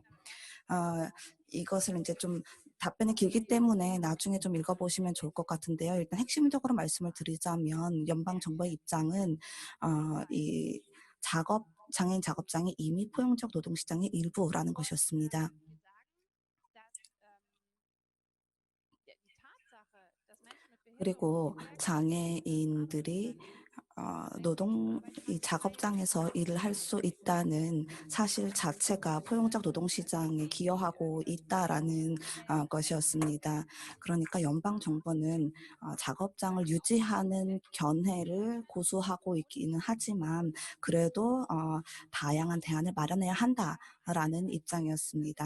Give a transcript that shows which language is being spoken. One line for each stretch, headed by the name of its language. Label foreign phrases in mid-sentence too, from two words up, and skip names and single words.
Korean: 이것을 이제 좀 답변이 길기 때문에 나중에 좀 읽어보시면 좋을 것 같은데요. 일단 핵심적으로 말씀을 드리자면 연방 정부의 입장은 이 작업 장애인 작업장이 이미 포용적 노동시장의 일부라는 것이었습니다.
German: Wir sagen, dass die Tatsache, dass Menschen mit
Korean: 그리고
German: Behinderung stärker
Korean: 장애인들이 이 작업장에서 일을 할 수 있다는 사실 자체가 포용적 노동시장에 기여하고 있다라는 것이었습니다. 그러니까 연방 정부는 작업장을 유지하는 견해를 고수하고 있기는 하지만 그래도 다양한 대안을 마련해야 한다라는 입장이었습니다.